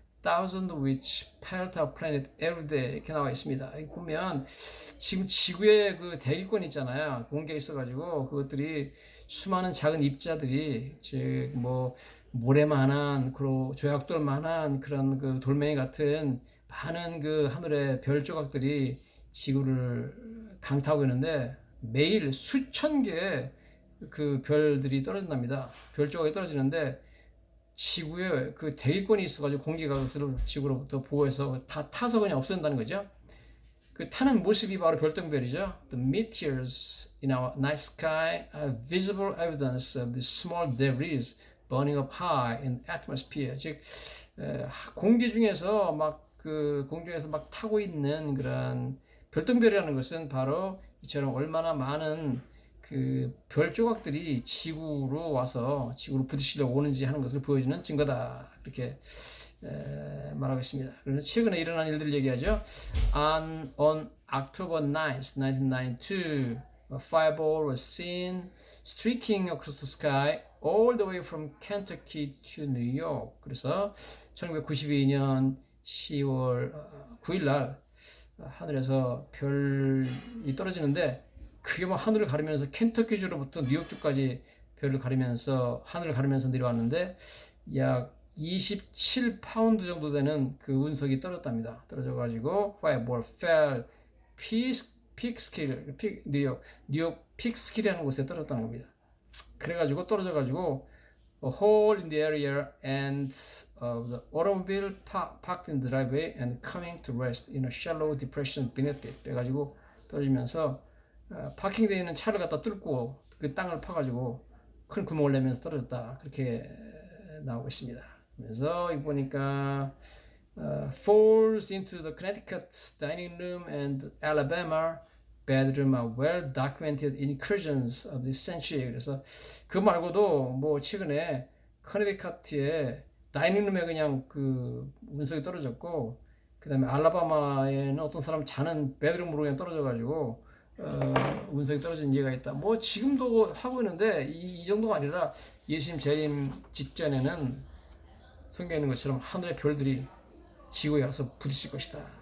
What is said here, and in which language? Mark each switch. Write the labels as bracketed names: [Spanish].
[English] thousand which pelt our planet every day [Korean] 이렇게 나와 있습니다. 여기 보면 지금 지구에 그 대기권 있잖아요. 공기가 있어가지고 그것들이 수많은 작은 입자들이 즉 뭐 모래만한 그리고 조약돌만한 그런 그 돌멩이 같은 많은 그 하늘의 별 조각들이 지구를 강타하고 있는데 매일 수천 개의 그 별들이 떨어진답니다. 별 조각이 떨어지는데 지구에 그 대기권이 있어가지고 공기가 그것을 지구로부터 보호해서 다 타서 그냥 없앤다는 거죠. 그 타는 모습이 바로 별똥별이죠. [English] The meteors in our night sky are visible evidence of the small debris burning up high in atmosphere. [Korean] 즉 공기 중에서 막 그 공중에서 막 타고 있는 그런 별똥별이라는 것은 바로 이처럼 얼마나 많은 그 별 조각들이 지구로 와서 지구로 부딪히려고 오는지 하는 것을 보여주는 증거다. 그렇게 말하고 있습니다. 그래서 최근에 일어난 일들을 얘기하죠. [English] On October 9th, 1992, a fireball was seen streaking across the sky all the way from Kentucky to New York. [Korean] 그래서 1992년 10월 9일 날 하늘에서 별이 떨어지는데 그게 뭐 하늘을 가르면서 켄터키주로부터 뉴욕주까지 별을 가르면서 하늘을 가르면서 내려왔는데 약 27파운드 정도 되는 그 운석이 떨어졌답니다. 떨어져가지고 [English] fireball fell [Korean] 픽스킬 뉴욕 픽스킬이라는 곳에 떨어졌다는 겁니다. 그래가지고 떨어져가지고 [English] a hole in the area and the automobile parked in the driveway and coming to rest in a shallow depression beneath it. [Korean] 그래가지고 떨어지면서 파킹되어 있는 차를 갖다 뚫고 그 땅을 파가지고 큰 구멍을 내면서 떨어졌다. 그렇게 나오고 있습니다. 그래서 이거 보니까 [English] falls into the Connecticut dining room and Alabama bedroom are well documented incursions of this century. [Korean] 그래서 그 말고도 뭐 최근에 커네디컷의 다이닝룸에 그냥 그 운석이 떨어졌고 그 다음에 알라바마에는 어떤 사람 자는 베드룸으로 그냥 떨어져가지고 운석이 떨어진 예가 있다. 뭐 지금도 하고 있는데 이 정도가 아니라 예수님 재림 직전에는 성경에 있는 것처럼 하늘의 별들이 지구에 와서 부딪힐 것이다.